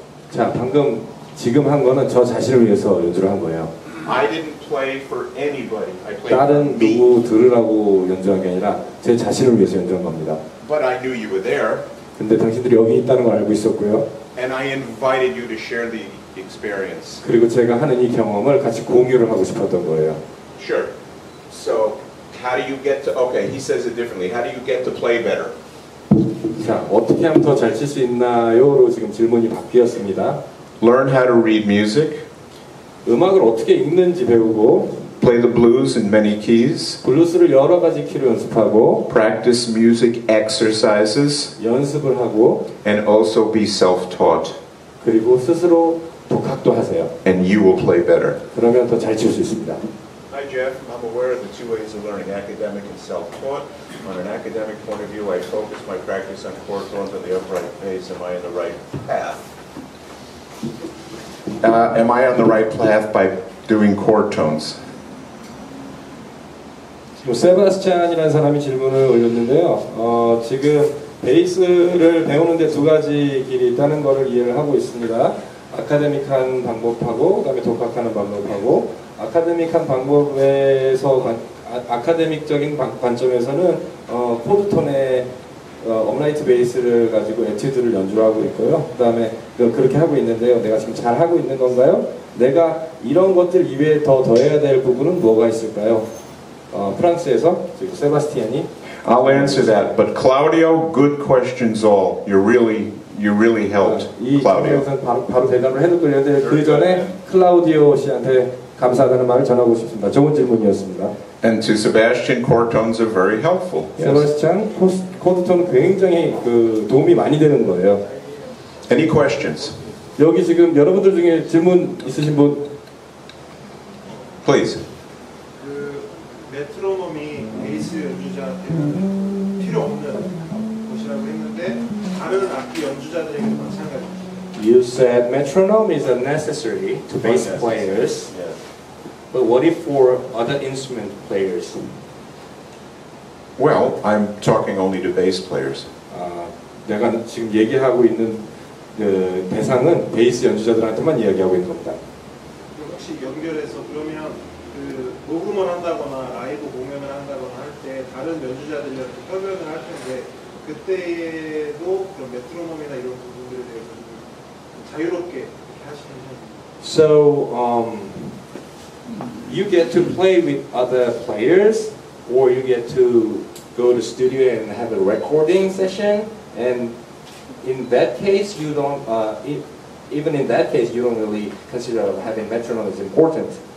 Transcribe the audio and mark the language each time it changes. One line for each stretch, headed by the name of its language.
Korean: 자, 방금 지금 한 거는 저 자신을 위해서 연주를 한 거예요.
English: I didn't play for anybody. I played for
Korean: 다른
English: me.
Korean: 누구 들으라고 연주한 게 아니라 제 자신을 위해서 연주한 겁니다.
English: But I knew you were there,
Korean: 근데 당신들이 여기 있다는 걸 알고 있었고요.
English: and I invited you to share the experience.
Korean: 그리고 제가 하는 이 경험을 같이 공유를 하고 싶었던 거예요.
English: Sure. So, how do you get to? Okay, he says it differently. How do you get to play better?
Korean: 자, 어떻게 하면 더 잘 칠 수 있나요?로 지금 질문이 바뀌었습니다.
English: Learn how to read music.
Korean: 음악을 어떻게 읽는지 배우고,
English: Play the blues in many keys.
Korean: 블루스를 여러 가지 키로 연습하고,
English: Practice music exercises,
Korean: 연습을 하고,
English: and also be self-taught.
Korean: 그리고 스스로 독학도 하세요.
English: And you will play better.
Korean: 그러면 더 잘 칠 수 있습니다.
English: Hi Jeff, I'm aware of the two ways of learning, academic and self-taught. On an academic point of view, I focus my practice on chord tones on the upright pace. Am I in the right path? Am I on the right path by doing chord tones?
Korean: 지금 세바스찬이라는 사람이 질문을 올렸는데요. 지금 베이스를 배우는데 두 가지 길이 있다는 것을 이해를 하고 있습니다. 아카데믹한 방법하고 그다음에 독학하는 방법하고 아카데믹한 방법에서 아카데믹적인 관점에서는 코드톤의 업라이트 베이스를 가지고 에튜드를 연주하고 있고요. 그 다음에 그렇게 하고 있는데요. 내가 지금 잘 하고 있는 건가요? 내가 이런 것들 이외에 더해야 될 부분은 뭐가 있을까요? 프랑스에서 지금 세바스티안이
English: I'll answer that, but Claudio, good questions all. You really helped,
Korean: 이
English: Claudio.
Korean: 질문에서 바로 대답을 해놓고 있는데 그 전에 클라우디오 씨한테 감사하다는 말을 전하고 싶습니다. 좋은 질문이었습니다.
English: And to Sebastian, chord tones are very helpful.
Korean: 세바스찬 코드톤은 굉장히 도움이 많이 되는 거예요.
English: Any questions?
Korean: 여기 지금 여러분들 중에 질문 있으신 분?
English: Please.
Korean: 그 메트로놈이 베이스 연주자한테는 필요 없는 것이라고 했는데 다른 악기 연주자들에게도 마찬가지입니다.
English: You said metronome is necessary to bass players, Yes. but what if for other instrument players? Well, I'm talking only to bass players.
Korean: 내가 지금 얘기하고 있는 그 대상은 베이스 연주자들한테만 이야기하고 있는 겁니다. 혹시 연결해서 그러면 그 녹음을 한다거나 라이브 공연을 한다거나 할 때 다른 연주자들이랑 협연을 할 텐데 그때에도 그런 메트로놈이나 이런 부분들에 대해서 좀 자유롭게 이렇게 하시는 편입니다.
English: So you get to play with other players, or you get to go to studio and have a recording session. And in that case, you don't. Even in that case, you don't really consider having metronome as important.